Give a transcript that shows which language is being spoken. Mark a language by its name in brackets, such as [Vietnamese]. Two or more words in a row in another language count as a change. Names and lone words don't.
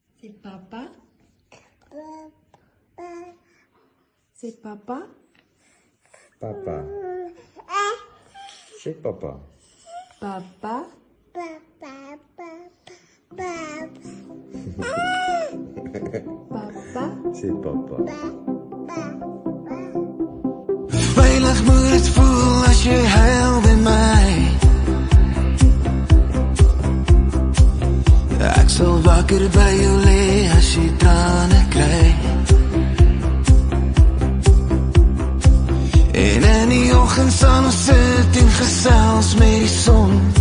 [French] C'est papa. C'est papa. Papa. C'est papa. Papa. Papa. C'est papa. [Afrikaans] Veilig moet het voel as jy huil by my. Ek sal wakker by jou lê as jy trane kry. En in die oggend sal ons sit en gesels met die son.